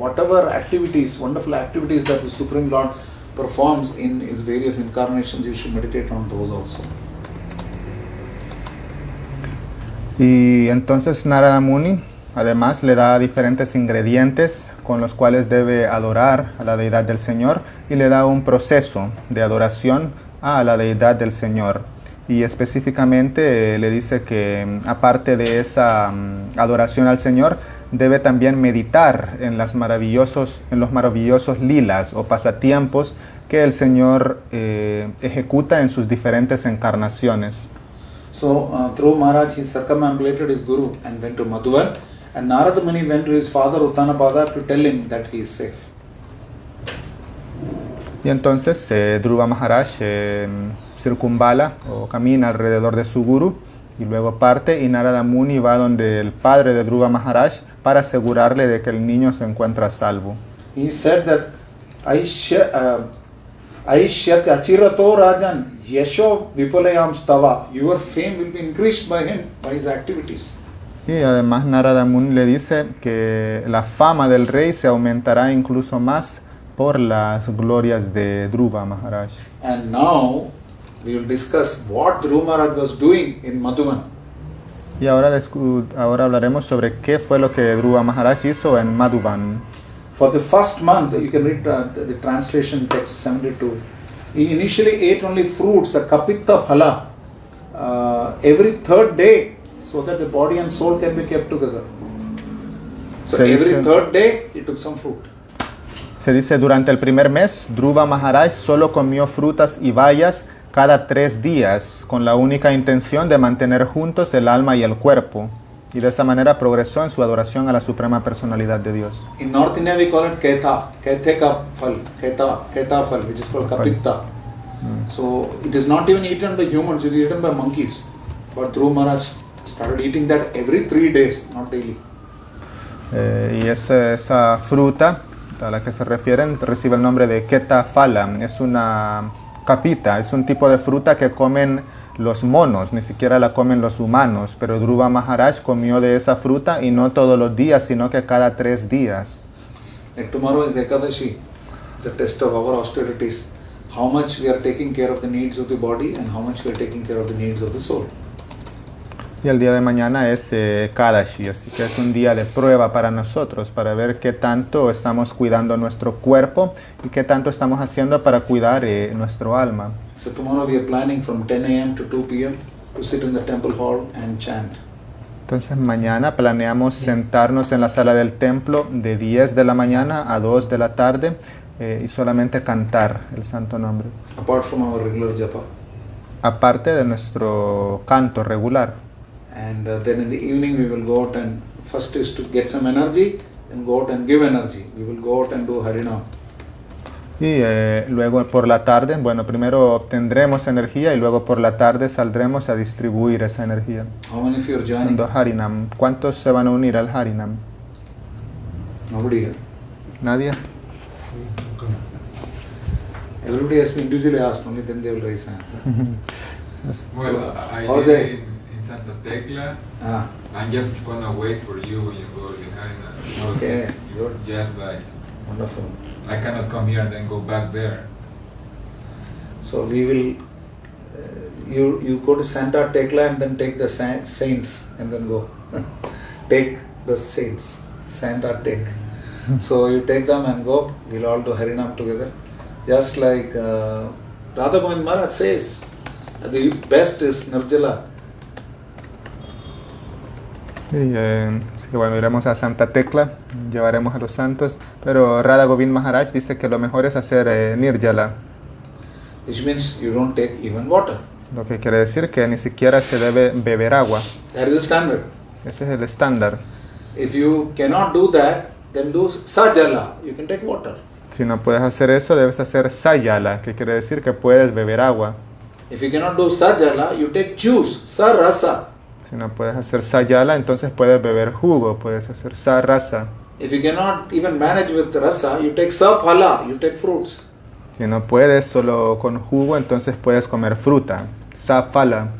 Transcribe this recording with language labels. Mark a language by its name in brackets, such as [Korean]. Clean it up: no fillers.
[English] Whatever activities, wonderful activities that the Supreme Lord performs in his various incarnations, you should meditate on those also. [Spanish] Y entonces Narada Muni además le da diferentes ingredientes con los cuales debe adorar a la deidad del Señor, y le da un proceso de adoración a la deidad del Señor. Y específicamente le dice que aparte de esa adoración al Señor, debe también meditar en los maravillosos lilas o pasatiempos que el Señor ejecuta en sus diferentes encarnaciones. [English] So Dhruva Maharaj, he circumambulated his guru and went to Madhuvan, and Narada Muni went to his father Uttanapada to tell him that he is safe. [Spanish] Y entonces Dhruva Maharaj circunvala o camina alrededor de su guru y luego parte, y Narada Muni va donde el padre de Dhruva Maharaj para asegurarle de que el niño se encuentra a salvo. [English] He said that [Sanskrit] Aishyat Achirato Rajan Yesho Vipulayam Stava, [English] your fame will be increased by him, by his activities. [Spanish] Y además Narada Muni le dice que la fama del rey se aumentará incluso más por las glorias de Dhruva Maharaj. [English] And now we will discuss what Dhruva Maharaj was doing in Madhuvan. [Spanish] Y ahora hablaremos sobre qué fue lo que Dhruva Maharaj hizo en Madhuvan. [English] For the first month, you can read the translation text 72. He initially ate only fruits, a kapita phala, every third day, so that the body and soul can be kept together. So every third day, he took some fruit. [Spanish] Se dice, durante el primer mes, Dhruva Maharaj solo comió frutas y bayas cada 3 días, con la única intención de mantener juntos el alma y el cuerpo. Y de esa manera progresó en su adoración a la Suprema Personalidad de Dios. [English] In North India, we call it keta phal, which is called kapita. So it is not even eaten by humans, it is eaten by monkeys. But Dhruva Maharaj started eating that every 3 days, not daily. [Spanish] Y esa fruta a la que se refieren recibe el nombre de Keta Phala. Es una capita, es un tipo de fruta que comen los monos, ni siquiera la comen los humanos. Pero Dhruva Maharaj comió de esa fruta y no todos los días, sino que cada 3 días. [English] And tomorrow is Ekadashi, the test of our austerities. How much we are taking care of the needs of the body and how much we are taking care of the needs of the soul. [Spanish] Y el día de mañana es Kadashi, así que es un día de prueba para nosotros, para ver qué tanto estamos cuidando nuestro cuerpo y qué tanto estamos haciendo para cuidar nuestro alma. [English] So tomorrow we are planning from 10 a.m. to 2 p.m. to sit in the temple hall and chant. [Spanish] Entonces mañana planeamos sentarnos en la sala del templo de 10 de la mañana a 2 de la tarde y solamente cantar el santo nombre. [English] Apart from our regular japa. [Spanish] Aparte de nuestro canto regular. [English] And then in the evening we will go out and first is to get some energy and go out and give energy. We will go out and do Harinam. [Spanish] Y luego por la tarde, bueno, primero obtendremos energía y luego por la tarde saldremos a distribuir esa energía. [English] How many of you are joining? [Spanish] Haciendo Harinam. ¿Cuántos se van a unir al Harinam? [English] Nobody here. [Spanish] ¿Nadie? [English] Everybody has been individually asked, only then they will raise hands. Well, I How live they- in Santa Tecla. Ah, I'm just gonna wait for you when you go behind us. Okay, It's good. just like wonderful. I cannot come here and then go back there. So we will, you go to Santa Tecla and then take the saints and then go. Take the saints, Santa Tec. So you take them and go, we'll all do Harinam together. Just like Radha Govind Maharaj says, the best is Nirjala. [Spanish] Y, así que bueno, iremos a Santa Tecla, llevaremos a los santos, pero Radha Govind Maharaj dice que lo mejor es hacer Nirjala, [English] Which means you don't take even water. [Spanish] lo que quiere decir que ni siquiera se debe beber agua. [English] That is the standard. [Spanish] Ese es el estándar. [English] If you cannot do that, then do Sajala. You can take water. [Spanish] Si no puedes hacer eso, debes hacer Sayala, que quiere decir que puedes beber agua. [English] If you cannot do Sajala, you take juice, Sarasa. [Spanish] Si no puedes hacer Sayala, entonces puedes beber jugo, puedes hacer Sarasa. [English] If you cannot even manage with rasa, you take Saphala, you take fruits. [Spanish] Si no puedes solo con jugo, entonces puedes comer fruta, Safala.